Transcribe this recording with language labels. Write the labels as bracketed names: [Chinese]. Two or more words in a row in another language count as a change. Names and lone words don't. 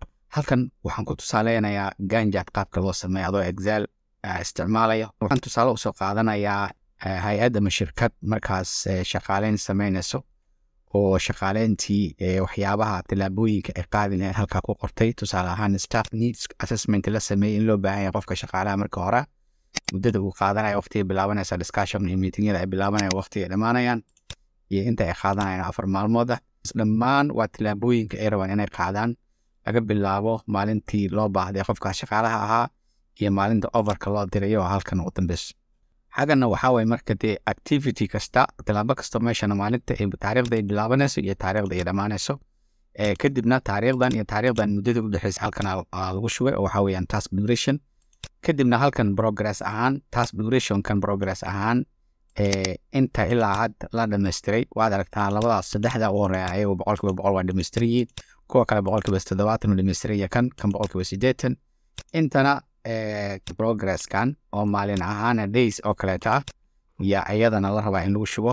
[Somali] halkan waxaan ku tusaaleynayaa Gantt qaabka loo sameeyo adoo Excel isticmaalayo. Waxaan tusaale u soo qaadanayaa hay'ad ama shirkad markaas shaqaaleyn sameynayso oo shaqaaleyntii waxyaabaha tilaabooyinka ay qaadi lahayd halka ku qortay. Tusaale ahaan [English] staff needs assessment [Somali] la sameeyay in loo baahan yahay qofka shaqaalaha marka hore muddada uu qaadanayo waqtiga bilaabanaysa discussion iyo meetingyada ay bilaabanayaan waqtiga dhamaanayaan iyo inta ay qaadanayaan 4 maalmood dhammaan waa tilaabooyinka ay rabaan inay qaadaan laga bilaabo maalintii loo baahday qofka shaqaalaha ahaa iyo maalinta overka loo diray oo halkan u dambeys. Xagana waxa way marka dee activity kasta tilaabo kasta meeshana maalinta ay taariikhda ay bilaabanayso iyo taariikhda ay dhamaanayso kadibna taariikhdan muddada u dhaxaysa halkan lagu shubay oo waxa weeyaan [English] task duration. [Somali] kadibna halkan progress ahaan [English] task duration [Somali] kan progress ahaan inta ilaa had la dhameystiray waad aragtaa labadaas saddexda oo horeeyay 100% waa dhameystiray kuwa kale 70% waa dhameystiray kan 80% intana progress kan oo maalin ahaan days oo kale taa ya ayadana la rabaa in lagu shubo.